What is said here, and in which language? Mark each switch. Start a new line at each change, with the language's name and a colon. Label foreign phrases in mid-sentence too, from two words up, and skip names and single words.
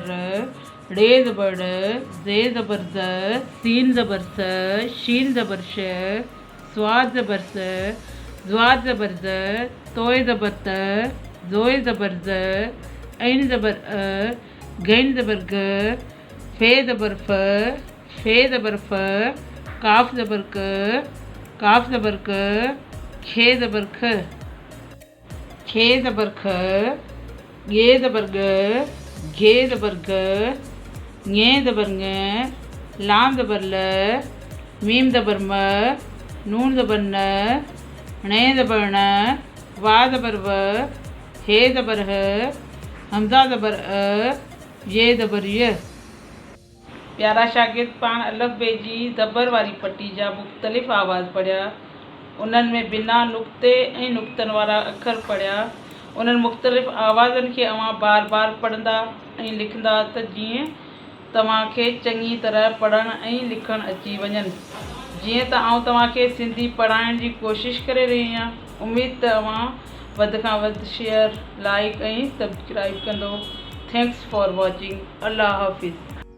Sindhi: र, ड़े ज़बर ड़, ज़े ज़बर ज़, सीन ज़बर स, शीन ज़बर श, स्वाद ज़बर स, ज़्वाद ज़बर ज़, तोए ज़बर त, ज़ोए ज़बर ज़, ऐन ज़बर अ, गैन ज़बर ग, फे ज़बर फ, फे ज़बर फ, काफ ज़बर क, काफ ज़बर क, खे ज़बर ख, खे ज़बर ख, गे ज़बर ग, घे ज़बर ग, ñे ज़बर ङ, लाम ज़बर ल, मीम ज़बर म, नून ज़बर न, णे ज़बर ण, वा ज़बर व, हे ज़बर ह, हमज़ा ज़बर अ, ये ज़बर य। प्यारा शागिर्द, पाण अलफ़ बे जी ज़बर वारी पटी जा मुख़्तलिफ़ आवाज़ पढ़िया, उन्हनि में बिना नुक़्ते ऐं नुक़्तनि वारा अखर पढ़िया। उन्हनि मुख़्तलिफ़ आवाज़नि खे अव्हां बार बार पढ़ंदा ऐं लिखंदा त जीअं तव्हांखे चङी तरह पढ़णु ऐं लिखणु अची वञनि। जीअं त आउं तव्हांखे सिंधी पढ़ाइण जी कोशिशि करे रही आहियां। उमेद त अव्हां वधि खां वधि शेयर, लाइक ऐं सब्सक्राइब कंदो।
English: Thanks for watching.
Urdu: اللہ حافظ.